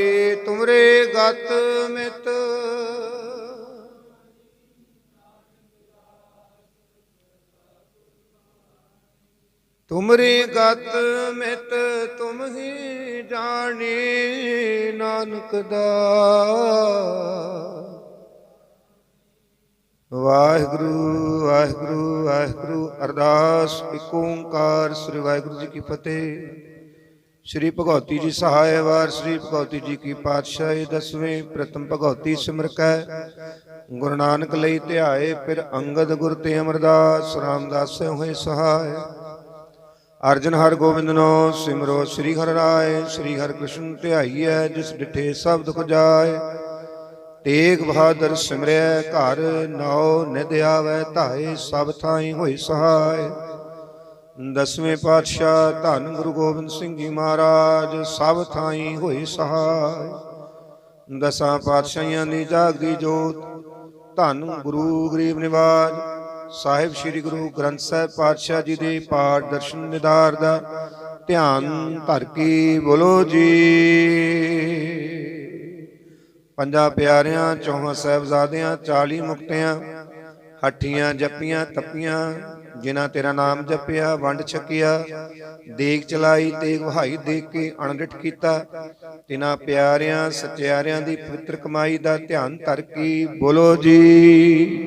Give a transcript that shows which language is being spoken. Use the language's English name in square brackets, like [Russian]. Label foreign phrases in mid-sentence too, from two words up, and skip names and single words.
[Punjabi] ਤੁਮਰੇ ਗਤ ਮਿਤ ਤੁਮਰੀ ਗਤ ਮਿਤ ਤੁਮ ਹੀ ਜਾਨੇ। ਨਾਨਕ ਦਾਸ ਵਾਹਿਗੁਰੂ ਵਾਹਿਗੁਰੂ ਵਾਹਿਗੁਰੂ। ਅਰਦਾਸ ਇੱਕ ਓੰਕਾਰ ਸ੍ਰੀ ਵਾਹਿਗੁਰੂ ਜੀ ਕੀ ਫਤਿਹ। ਸ੍ਰੀ ਭਗਉਤੀ ਜੀ ਸਹਾਇ ਵਾਰ ਸ੍ਰੀ ਭਗਉਤੀ ਜੀ ਕੀ ਪਾਤਸ਼ਾਹੀ। 10ਵੇਂ ਪ੍ਰਥਮ ਭਗਉਤੀ ਸਿਮਰ ਕੈ ਗੁਰੂ ਨਾਨਕ ਲਈ ਧਿਆਏ। ਫਿਰ ਅੰਗਦ ਗੁਰ ਤੇ ਅਮਰਦਾਸ ਰਾਮਦਾਸ ਹੋਏ ਸਹਾਇ। ਅਰਜਨ ਹਰ ਗੋਬਿੰਦ ਨੋ ਸਿਮਰੋ ਸ੍ਰੀ ਹਰ ਰਾਇ। ਸ੍ਰੀ ਹਰ ਕ੍ਰਿਸ਼ਨ ਧਿਆਈਐ ਜਿਸ ਡਿਠੇ ਸਬ ਦੁਖ ਜਾਇ। ਤੇਗ ਬਹਾਦਰ ਸਿਮਰੈ ਘਰ ਨਉ ਨਿਧ ਆਵੈ ਧਾਏ। ਸਬ ਥਾਈਂ ਹੋਏ ਸਹਾਇ। 10ਵੇਂ ਪਾਤਸ਼ਾਹ ਧੰਨ ਗੁਰੂ ਗੋਬਿੰਦ ਸਿੰਘ ਜੀ ਮਹਾਰਾਜ ਸਬ ਥਾਈਂ ਹੋਏ ਸਹਾਇ। 10 ਪਾਤਸ਼ਾਹੀਆਂ ਦੀ ਜਾਗਦੀ ਜੋਤ ਧੰਨ ਗੁਰੂ ਗਰੀਬ ਨਿਵਾਜ ਸਾਹਿਬ ਸ੍ਰੀ ਗੁਰੂ ਗ੍ਰੰਥ ਸਾਹਿਬ ਪਾਤਸ਼ਾਹ ਜੀ ਦੇ ਪਾਠ ਦਰਸ਼ਨ ਨਿਦਾਰ ਦਾ ਧਿਆਨ ਧਰ ਕੇ ਬੋਲੋ ਜੀ। ਪੰਜਾਂ ਪਿਆਰਿਆਂ, ਚੌਹਾਂ ਸਾਹਿਬਜ਼ਾਦਿਆਂ, 40 ਮੁਕਤਿਆਂ, ਹੱਠੀਆਂ ਜੱਪੀਆਂ ਤੱਪੀਆਂ, ਜਿਨ੍ਹਾਂ ਤੇਰਾ ਨਾਮ ਜਪਿਆ, ਵੰਡ ਛਕਿਆ, ਦੇਗ ਚਲਾਈ, ਤੇਗ ਵਹਾਈ, ਦੇਖ ਕੇ ਅਣਡਿਠ ਕੀਤਾ, ਤਿਨਾਂ ਪਿਆਰਿਆਂ ਸਚਿਆਰਿਆਂ ਦੀ ਪਵਿੱਤਰ ਕਮਾਈ ਦਾ ਧਿਆਨ ਧਰ ਕੇ ਬੋਲੋ ਜੀ।